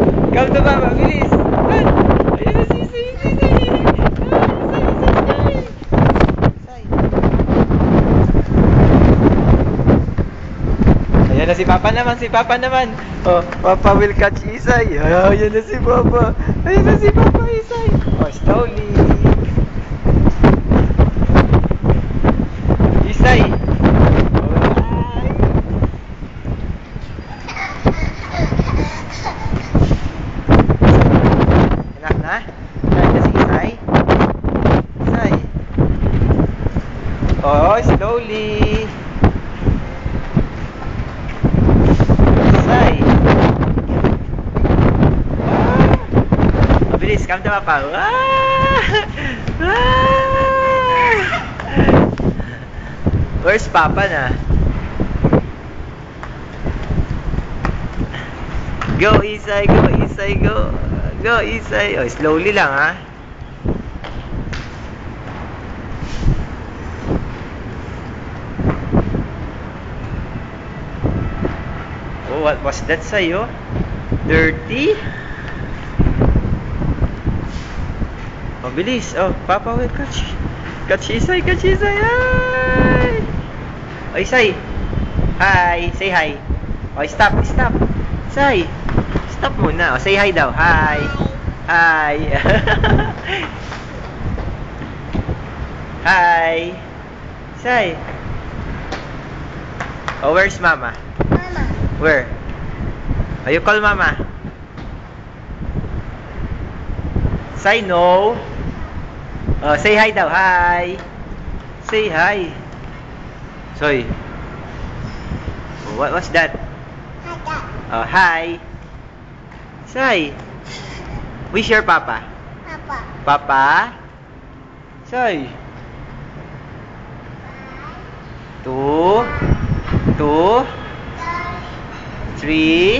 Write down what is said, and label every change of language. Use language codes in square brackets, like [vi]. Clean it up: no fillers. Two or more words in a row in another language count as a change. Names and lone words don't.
[en] Come to Papa, [tl] bilis. Ayun na si Isay. Ayan na si Papa naman. [en] Oh, Papa will catch Isay. [tl] Ayan na si Papa. Ayan na si Papa Isay. [en] Oh, slowly. [tl] Isay. Enak na? Ayan na si Isay. Isay. [en] Oh, slowly. Bilis, come to Papa. Where's Papa na? Go Isay, go Isay, go. Go Isay. Oh, slowly lang ha. Oh, what was that sa'yo? Dirty? Mabilis. Oh, Papa will catch. Catch Isay, catch Isay. Hi! Oh, Isay. Hi. Say hi. Oh, stop, stop. Isay. Stop muna. Oh, say hi daw. Hi. Hi. Hi. Isay. Oh, where's Mama? Mama. Where? Oh, you call Mama. Say no. Oh, say hi daw. Hi. Say hi. Sorry. What was that? Oh, hi. Say. Where's your Papa? Papa. Papa? Say. 2 2 3.